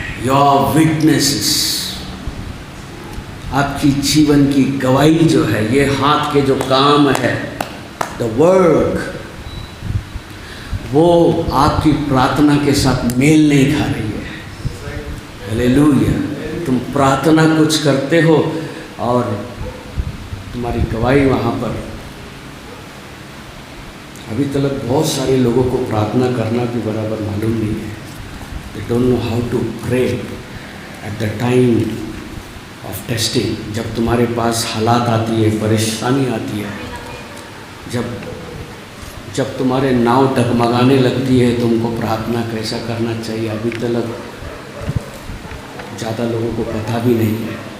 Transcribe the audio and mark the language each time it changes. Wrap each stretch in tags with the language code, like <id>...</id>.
<en>your witnesses,</en> <hi>आपकी जीवन की गवाही जो है, ये हाथ के जो काम है,</hi> <en>the work,</en> <hi>वो आपकी प्रार्थना के साथ मेल नहीं खा रही है। हालेलुया। तुम प्रार्थना कुछ करते हो और तुम्हारी गवाही वहाँ पर। अभी तक बहुत सारे लोगों को प्रार्थना करना भी बराबर मालूम नहीं है।</hi> <en>They don't know how to pray at the time of testing.</en> <hi>जब तुम्हारे पास हालात आती है, परेशानी आती है, जब तुम्हारे नाव डगमगाने लगती है, तुमको प्रार्थना कैसा करना चाहिए अभी तक ज़्यादा लोगों को पता भी नहीं है।</hi>